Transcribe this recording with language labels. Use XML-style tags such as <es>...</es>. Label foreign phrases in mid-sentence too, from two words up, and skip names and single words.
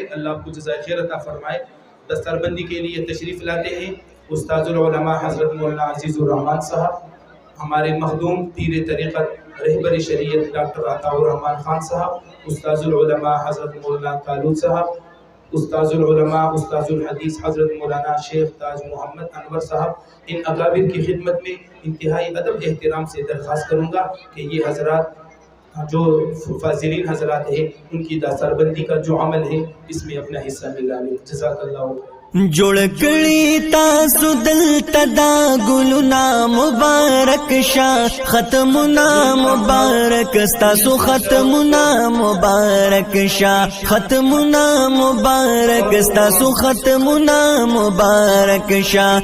<ur>اللہ آپ کو جزائے خیر عطا فرمائے. دستار بندی کے لیے تشریف لاتے ہیں استاذ العلماء حضرت مولانا عزیز الرحمان صاحب, ہمارے مخدوم پیر طریقت رہبر شریعت ڈاکٹر عطا الرحمان خان صاحب, استاذ العلماء حضرت مولانا کالود صاحب, استاذ العلماء استاذ الحدیث حضرت مولانا شیخ تاج محمد انور صاحب. ان اکابر کی خدمت میں انتہائی ادب احترام سے درخواست کروں گا کہ یہ حضرات جو فاضلین حضرات ہیں ان کی دستار بندی کا جو عمل ہے اس میں اپنا حصہ ملا لیں.</ur> <ar>جزاک اللہ.</ar> <ps>جوڑ کړي تاسو دلته دا ګلونه مبارک شه, ختمونه مبارک تاسو, ختمونه مبارک شه, ختمونه مبارک تاسو, ختمونه مبارک شه.</ps>